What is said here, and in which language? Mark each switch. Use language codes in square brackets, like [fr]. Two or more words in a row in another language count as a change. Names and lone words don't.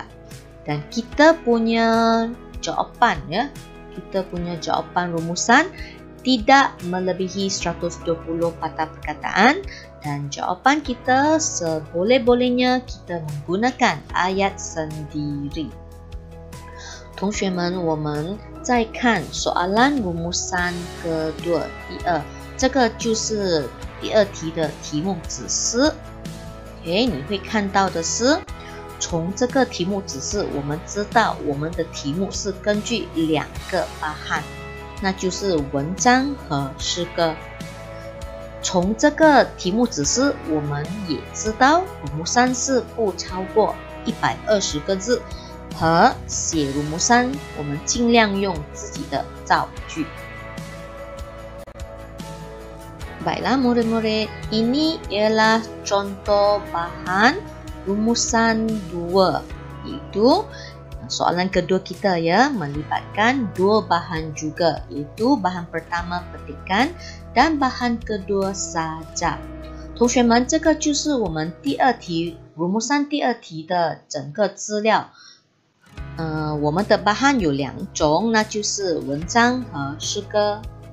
[ms] Dan kita punya jawapan ya, kita punya jawapan rumusan tidak melebihi 120 patah perkataan dan jawapan kita seboleh-bolehnya kita menggunakan ayat sendiri. [zh] 同学们，我们再看 [ms] soalan rumusan kedua， [zh] 第二，这个就是第2题的题目指示。OK， 你会看到的是，从这个题目指示，我们知道我们的题目是根据2个bahan，那就是文章和诗歌。从这个题目指示，我们也知道rumusan是不超过120个字，和写rumusan我们尽量用自己的造句。 [ms] Baiklah murid-murid, ini ialah contoh bahan rumusan 2, iaitu soalan kedua kita ya, melibatkan 2 bahan juga, iaitu bahan pertama petikan dan bahan kedua sajak。 [zh] 同学们，这个就是我们第2题 rumusan 第2题的整个资料。我们的bahan有2种，那就是文章和诗歌。